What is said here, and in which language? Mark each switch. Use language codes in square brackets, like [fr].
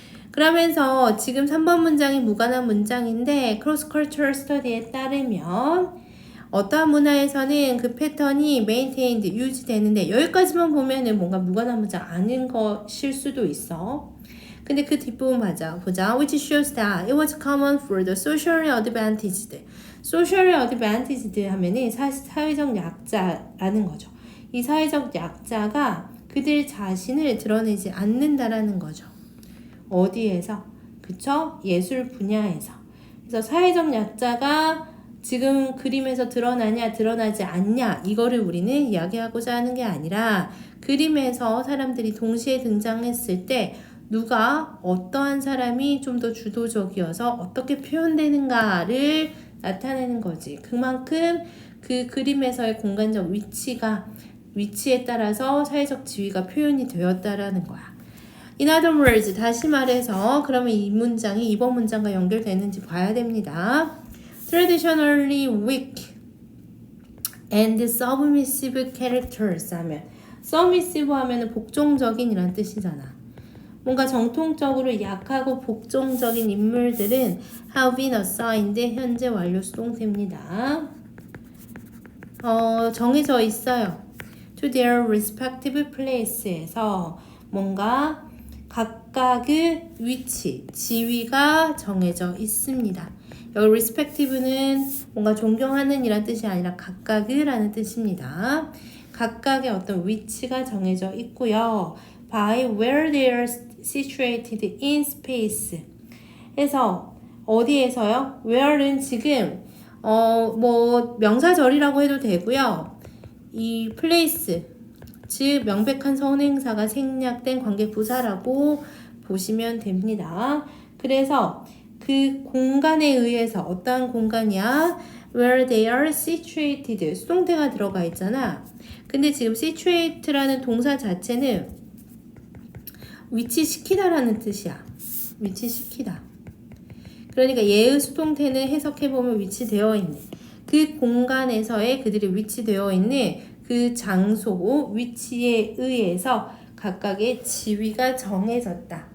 [ko] 그러면서 지금 3번 문장이 무관한 문장인데 크로스 컬처럴 스터디에 따르면 어떠한 문화에서는 그 패턴이 maintained, 유지되는데 여기까지만 보면은 뭔가 무관한 문장 아닌 것일 수도 있어. 근데 그 뒷부분 보자. [en] Which shows that it was common for the socially advantaged. socially advantaged [ko] 하면은 사회적 약자라는 거죠. 이 사회적 약자가 그들 자신을 드러내지 않는다라는 거죠. 어디에서? 그쵸? 예술 분야에서. 그래서 사회적 약자가 지금 그림에서 드러나냐 드러나지 않냐 이거를 우리는 이야기하고자 하는 게 아니라 그림에서 사람들이 동시에 등장했을 때 누가 어떠한 사람이 좀 더 주도적이어서 어떻게 표현되는가를 나타내는 거지. 그만큼 그 그림에서의 공간적 위치에 따라서 사회적 지위가 표현이 되었다라는 거야. [en] In other words, [ko] 다시 말해서 그러면 이 문장이 이번 문장과 연결되는지 봐야 됩니다. [en] Traditionally weak and submissive characters [ko] 하면 submissive 하면은 복종적인 이란 뜻이잖아. 뭔가 정통적으로 약하고 복종적인 인물들은 [en] have been assigned [ko] 현재 완료 수동태입니다. 정해져 있어요. [en] To their respective place [ko] 에서 뭔가 각각의 위치, 지위가 정해져 있습니다. 여기 respective는 뭔가 존경하는 이란 뜻이 아니라 각각의 라는 뜻입니다. 각각의 어떤 위치가 정해져 있고요. [en] By where they are situated in space. [ko] 해서 어디에서요? where는 지금 뭐 명사절이라고 해도 되고요. 이 place 즉 명백한 선행사가 생략된 관계부사라고 보시면 됩니다. 그래서 그 공간에 의해서 어떠한 공간이야? [en] Where they are situated [ko] 수동태가 들어가 있잖아. 근데 지금 situate라는 동사 자체는 위치시키다라는 뜻이야. 위치시키다. 그러니까 예의 수동태는 해석해보면 위치되어 있는 그 공간에서의 그들이 위치되어 있는 그 장소, 위치에 의해서 각각의 지위가 정해졌다.